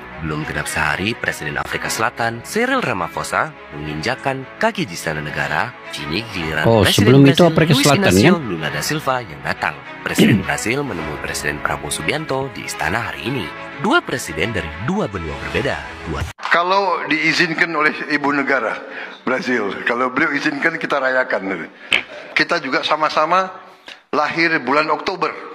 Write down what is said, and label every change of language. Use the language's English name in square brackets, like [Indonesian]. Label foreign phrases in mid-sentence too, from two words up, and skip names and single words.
[Indonesian] Belum genap sehari, Presiden Afrika Selatan Cyril Ramaphosa menginjakkan kaki di Istana Negara. Kini giliran sebelum itu Afrika Selatan kan? Lula da Silva yang datang. Presiden Brasil menemui Presiden Prabowo Subianto di istana hari ini. Dua presiden dari dua benua berbeda. Kalau diizinkan oleh ibu negara Brasil, kalau beliau izinkan kita rayakan. Kita juga sama-sama lahir bulan Oktober.